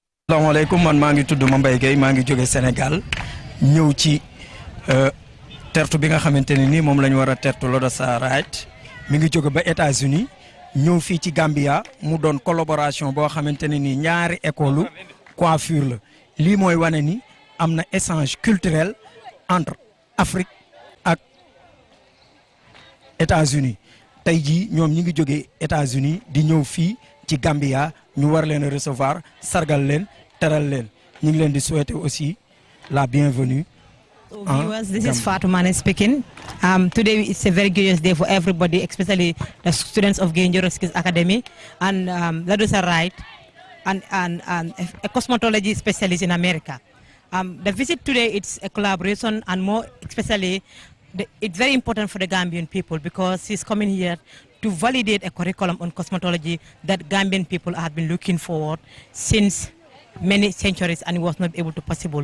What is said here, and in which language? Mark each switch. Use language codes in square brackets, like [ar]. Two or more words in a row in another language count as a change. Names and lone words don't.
[wo] Assalamualaikum, man maa ngi tudd Mbaye Gueye maa ngi jóge Sénégal ñëw ci tertu bi nga xamanteni ni mom lañ wara tertu LADOSHA WRIGHT mi ngi jóge ba États-Unis ñëw fi ci Gambia mu doon collaboration bo xamanteni ni ñaari [fr] école coiffure [wo] la li moy wane ni amna [fr] échange culturel entre Afrique [wo] ak États-Unis tay ji ñom ñi ngi jóge États-Unis di ñëw fi ci Gambia ñu war leen recevoir sargal leen teral leen ñu ngi leen di [fr] souhaiter aussi la bienvenue. [en] So viewers, this is Fatumane speaking. Today it's a very glorious day for everybody, especially the students of GAYE NJORO Skills Academy and LADOSHA WRIGHT and a cosmetology specialist in America. The visit today, it's a collaboration and more especially, it's very important for the Gambian people because he's coming here to validate a curriculum on cosmetology that Gambian people have been looking forward since many centuries and it was not able to possible.